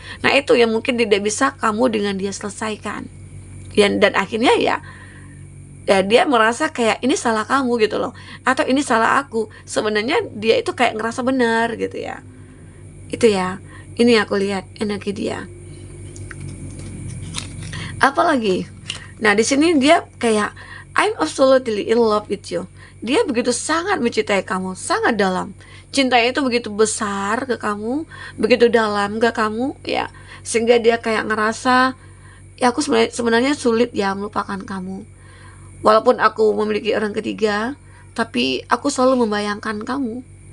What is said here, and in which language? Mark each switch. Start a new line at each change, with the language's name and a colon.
Indonesian: Nah itu yang mungkin tidak bisa kamu dengan dia selesaikan, dan akhirnya ya dia merasa kayak ini salah kamu gitu loh, atau ini salah aku. Sebenarnya dia itu kayak ngerasa benar gitu ya. Itu ya, ini aku lihat energi dia. Apalagi, nah di sini dia kayak
English: I'm absolutely in love with you.
Indonesian: Dia begitu sangat mencintai kamu, sangat dalam. Cintanya itu begitu besar ke kamu, begitu dalam ke kamu, ya. Sehingga dia kayak ngerasa, ya aku sebenarnya sulit ya melupakan kamu. Walaupun aku memiliki orang ketiga, tapi aku selalu membayangkan kamu.